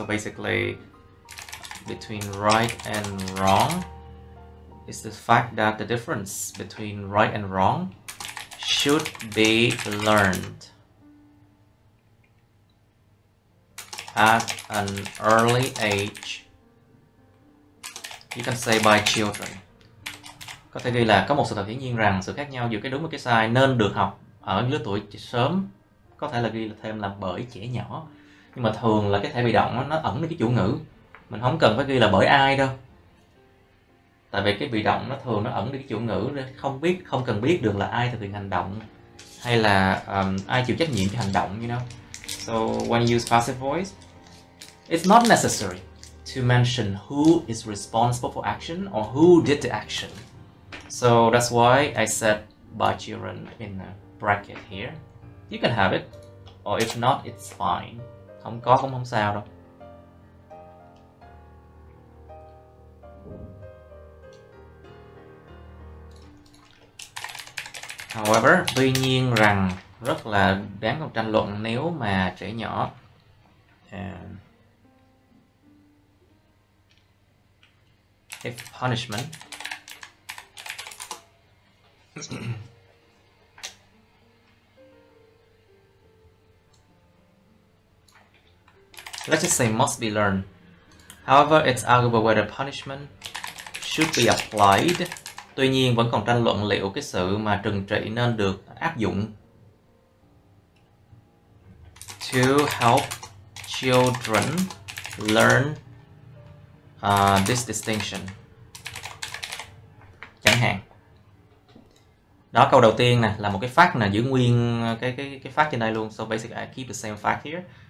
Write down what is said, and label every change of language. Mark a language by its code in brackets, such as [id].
[en] So basically, between right and wrong is the fact that the difference between right and wrong should be learned at an early age. You can say by children. [vi] Có thể ghi là có một sự thật hiển nhiên rằng sự khác nhau giữa cái đúng và cái sai nên được học ở lứa tuổi sớm. Có thể là ghi là thêm là bởi trẻ nhỏ. Nhưng mà thường là cái thể bị động nó ẩn đến cái chủ ngữ. Mình không cần phải ghi là bởi ai đâu. Tại vì cái bị động nó thường nó ẩn đi cái chủ ngữ, không cần biết được là ai thực hiện hành động hay là ai chịu trách nhiệm cho hành động, [en] you know. So when you use passive voice, it's not necessary to mention who is responsible for action or who did the action. So that's why I said by children in a bracket here. You can have it, or if not, it's fine. [vi] Không có cũng không sao đâu. However, tuy nhiên rằng rất là đáng cuộc tranh luận nếu mà trẻ nhỏ [en] if punishment let's just say must be learned. However, it's arguable whether punishment should be applied. [vi] Tuy nhiên vẫn còn tranh luận liệu cái sự mà trừng trị nên được áp dụng [en] to help children learn this distinction. [vi] Chẳng hạn. Đó, câu đầu tiên nè là một cái fact nè, giữ nguyên cái fact trên đây luôn. [en] So basically I keep the same fact here.